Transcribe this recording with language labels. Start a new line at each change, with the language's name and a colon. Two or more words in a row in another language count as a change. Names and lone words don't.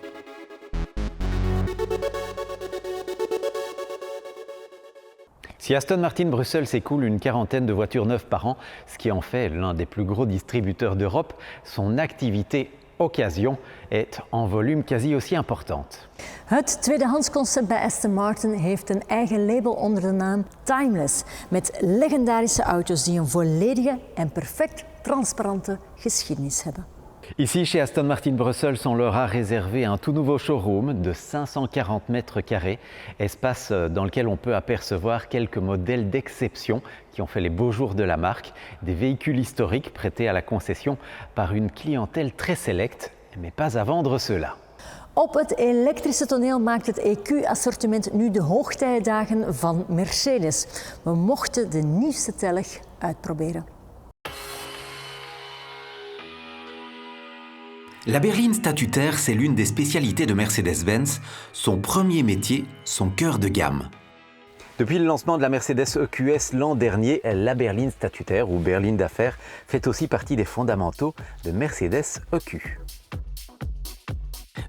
French: Si Aston Martin Brussels s'écoule une quarantaine de voitures neuves par an, ce qui en fait l'un des plus gros distributeurs d'Europe, son activité occasion est en volume quasi aussi importante.
Dutch: Het tweedehandsconcept bij Aston Martin heeft een eigen label onder de naam Timeless, met legendarische auto's die een volledige en perfect transparante geschiedenis hebben.
French: Ici, chez Aston Martin Brussels, on leur a réservé un tout nouveau showroom de 540 mètres carrés, espace dans lequel on peut apercevoir quelques modèles d'exception qui ont fait les beaux jours de la marque, des véhicules historiques prêtés à la concession par une clientèle très sélecte, mais pas à vendre ceux-là.
Dutch: Op het elektrische toneel maakt het EQ-assortiment nu de hoogtijdagen van Mercedes. We mochten de nieuwste telg uitproberen.
French: La berline statutaire, c'est l'une des spécialités de Mercedes-Benz, son premier métier, son cœur de gamme. Depuis le lancement de la Mercedes EQS l'an dernier, la berline statutaire ou berline d'affaires fait aussi partie des fondamentaux de Mercedes EQ.